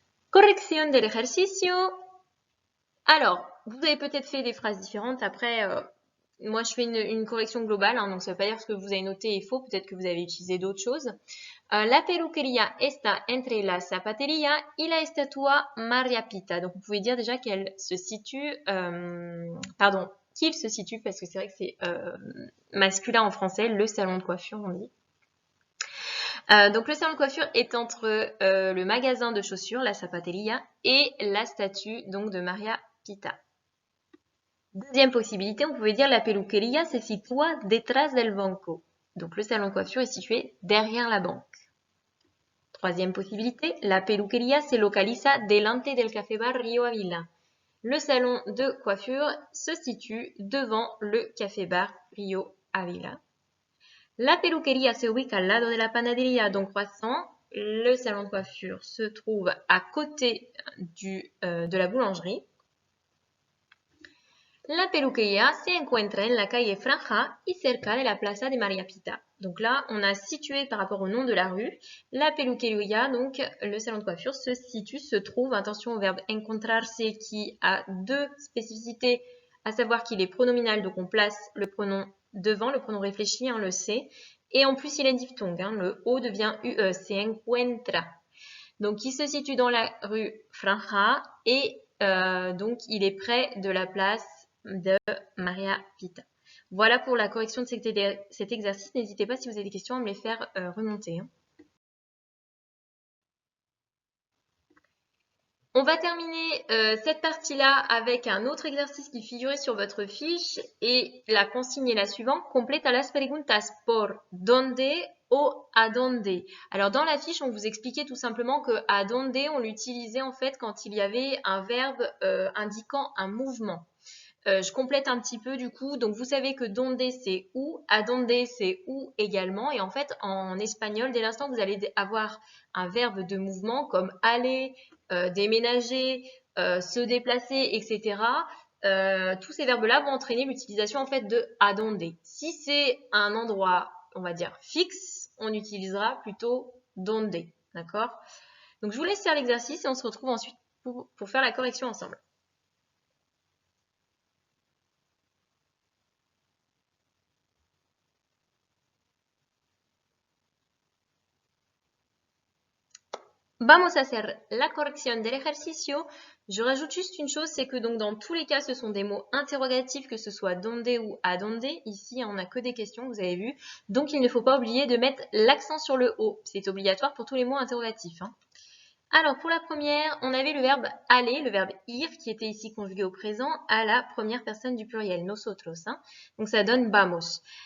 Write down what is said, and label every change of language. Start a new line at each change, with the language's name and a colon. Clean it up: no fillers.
French: Correction de l'exercice. Alors, vous avez peut-être fait des phrases différentes. Après, moi, je fais une correction globale. Hein, donc, ça ne veut pas dire que ce que vous avez noté est faux. Peut-être que vous avez utilisé d'autres choses.
Spanish: La peluqueria está entre la zapateria y la estatua Maria Pita.
French: Donc, vous pouvez dire déjà qu'elle se situe... qu'il se situe, parce que c'est vrai que c'est masculin en français, le salon de coiffure, on dit. Donc le salon de coiffure est entre le magasin de chaussures, la zapateria, et la statue donc de Maria Pita. Deuxième possibilité, on pouvait dire
Spanish: la peluqueria se situa detrás del banco.
French: Donc le salon de coiffure est situé derrière la banque. Troisième possibilité,
Spanish: la peluqueria se localiza delante del café bar Rio Avila.
French: Le salon de coiffure se situe devant le café bar Rio Avila.
Spanish: La peluqueria se ubica al lado de la panadería Don Croissant.
French: Le salon de coiffure se trouve à côté de la boulangerie.
Spanish: La peluquería se encuentra en la calle Franja y cerca de la plaza de Maria Pita.
French: Donc là, on a situé par rapport au nom de la rue. La peluquería, donc le salon de coiffure, se trouve, attention au verbe encontrarse qui a deux spécificités, à savoir qu'il est pronominal, donc on place le pronom devant, le pronom réfléchi, on le sait. Et en plus, il est diphtongue, hein, le O devient UE,
Spanish: se encuentra.
French: Donc, il se situe dans la rue Franja et donc, il est près de la place de Maria Pita. Voilà pour la correction de cet exercice. N'hésitez pas si vous avez des questions à me les faire remonter. Hein. On va terminer cette partie-là avec un autre exercice qui figurait sur votre fiche et la consigne est la suivante.
Spanish: Completa las preguntas por donde o a donde.
French: Alors dans la fiche, on vous expliquait tout simplement que a donde, on l'utilisait en fait quand il y avait un verbe indiquant un mouvement. Je complète un petit peu du coup. Donc vous savez que donde c'est où, a donde c'est où également. Et en fait en espagnol, dès l'instant que vous allez avoir un verbe de mouvement comme aller, déménager, se déplacer, etc. Tous ces verbes-là vont entraîner l'utilisation en fait de a donde. Si c'est un endroit, on va dire fixe, on utilisera plutôt donde. D'accord? Donc je vous laisse faire l'exercice et on se retrouve ensuite pour faire la correction ensemble.
Spanish: Vamos a hacer la corrección del ejercicio.
French: Je rajoute juste une chose, c'est que donc dans tous les cas, ce sont des mots interrogatifs, que ce soit donde ou a donde. Ici, on n'a que des questions, vous avez vu. Donc, il ne faut pas oublier de mettre l'accent sur le O. C'est obligatoire pour tous les mots interrogatifs. Hein. Alors, pour la première, on avait le verbe aller, le verbe ir, qui était ici conjugué au présent à la première personne du pluriel, nosotros. Hein. Donc, ça donne vamos.